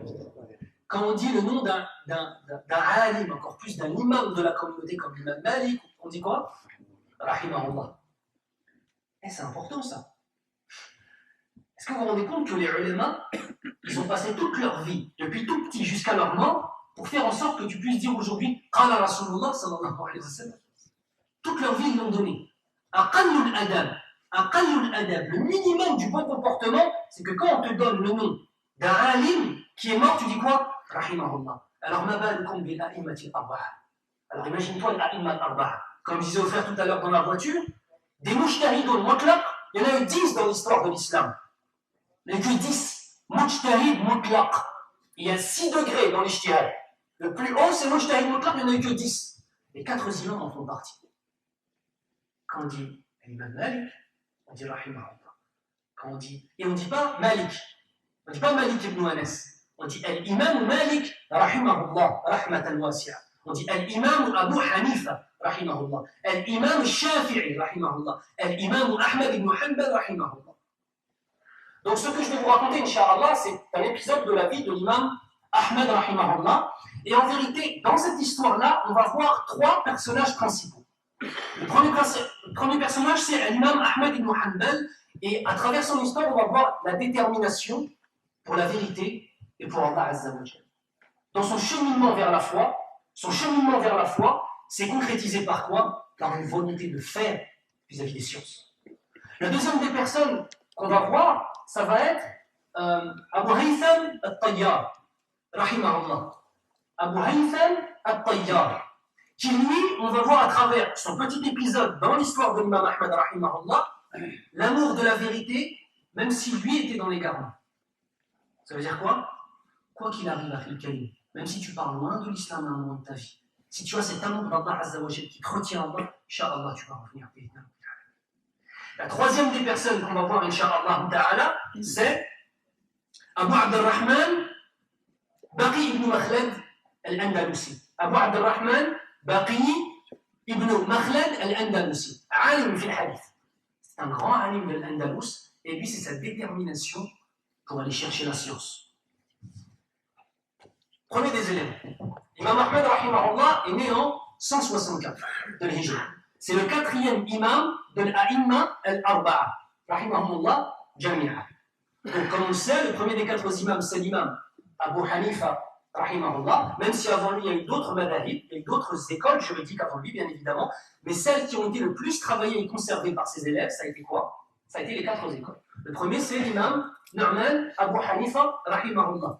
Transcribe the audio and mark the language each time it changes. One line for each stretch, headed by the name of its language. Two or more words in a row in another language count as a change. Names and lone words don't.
French: Quand on dit le nom d'un alim, encore plus d'un imam de la communauté comme l'imam Malik, on dit quoi? Rahimahullah. Et c'est important ça. Est-ce que vous vous rendez compte que les ulama, ils ont passé toute leur vie, depuis tout petit jusqu'à jusqu'à leur mort pour faire en sorte que tu puisses dire aujourd'hui
Arabic: قال رسول الله صلى الله عليه وسلم.
French: Toute leur vie, ils l'ont donné.
Arabic: أقل الأدب,
French: le minimum du bon comportement, c'est que quand on te donne le nom d'un alim qui est mort, tu dis quoi? Rahimahullah. Alors,
Arabic: ما بالكم بالأئمة الأربعة.
French: Alors, imagine-toi l'
Arabic: الأئمة الأربعة.
French: Comme disait au frère tout à l'heure dans la voiture, des
Arabic: مجتهدون مطلق,
French: il y en a eu 10 dans l'histoire de l'islam. Il n'y en a que 10.
Arabic: مجتهد مطلق.
French: Il y a 6 degrés dans l'ijtihad. Le plus haut, c'est
Arabic: مجتهد مطلق,
French: il n'y en a eu que 10. Les 4 imams en font partie. Quand on dit l'imam Malik, on dit rahimahullah. Quand on dit, et on ne dit pas Malik. On ne dit pas Malik ibn Anas. On dit
Arabic: الإمام مالك رحمه الله رحمة واسعة.
French: On dit
Arabic: الإمام أبو حنيفة رحمه الله. الإمام الشافعي رحمه الله الإمام أحمد بن حنبل,
French: rahimahullah. Donc ce que je vais vous raconter, Inch'Allah, c'est un épisode de la vie de l'imam Ahmad, rahimahullah. Et en vérité, dans cette histoire-là, on va voir 3 personnages principaux. Le premier personnage, c'est l'imam Ahmad ibn Hanbal. Et à travers son histoire, on va voir la détermination pour la vérité et pour
Arabic: الله عز وجل.
French: Dans son cheminement vers la foi, c'est concrétisé par quoi? Par une volonté de faire vis-à-vis des sciences. La deuxième des personnes qu'on va voir, ça va être Abu Haytham al-Tayyar, rahimahullah. Abu Haytham al-Tayyar, qui lui, on va voir à travers son petit épisode dans l'histoire de l'imam Ahmad, rahimahullah, l'amour de la vérité, même si lui était dans l'égarement. Ça veut dire quoi? Quoi qu'il arrive à Khil-Kalim, même si tu parles loin de l'islam à un moment de ta vie, si tu as cet amour d'
Arabic: الله عز وجل
French: qui te retient en bas, Inch'Allah, tu vas revenir. La troisième des personnes qu'on va voir,
Arabic: إن شاء الله تعالى,
French: c'est Abu Abdurrahman Baqi ibn Makhlad al-Andalusi. Abu Abdurrahman Baqi ibn Makhlad al-Andalusi.
Arabic: عالم في الحديث.
French: C'est un grand alim de l'Andalus, et lui, c'est sa détermination pour aller chercher la science. Prenez des élèves. Imam Ahmad, rahimahullah, est né en 164 de l'Hijra. C'est le 4e imam de l'
Arabic: الأئمة الأربعة رحمه الله جميعا.
French: Donc, comme on le sait, le premier des 4 imams, c'est l'imam Abu Hanifa, rahimahullah, même si avant lui, il y a eu d'autres madahib, il y a eu d'autres écoles juridiques avant lui, bien évidemment, mais celles qui ont été le plus travaillées et conservées par ses élèves, ça a été quoi? Ça a été les 4 écoles. Le premier, c'est l'imam Nu'man Abu Hanifa, rahimahullah.